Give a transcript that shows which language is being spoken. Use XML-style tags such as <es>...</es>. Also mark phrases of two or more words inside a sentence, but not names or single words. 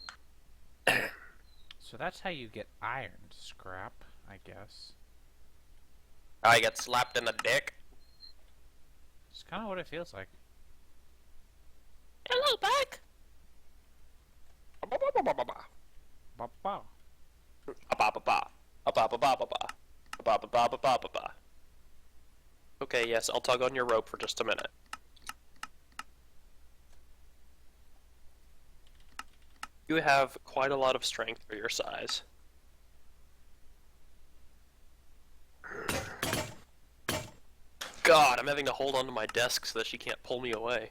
<en>So that's how you get iron scrap, I guess. I get slapped in the dick. It's kind of what it feels like. Hello, Buck. Ba ba. A-ba-ba-ba. A-ba-ba-ba-ba-ba. A-ba-ba-ba-ba-ba-ba. Okay, yes, I'll tug on your rope for just a minute. You have quite a lot of strength for your size. God, I'm having to hold onto my desk so that she can't pull me away.</en>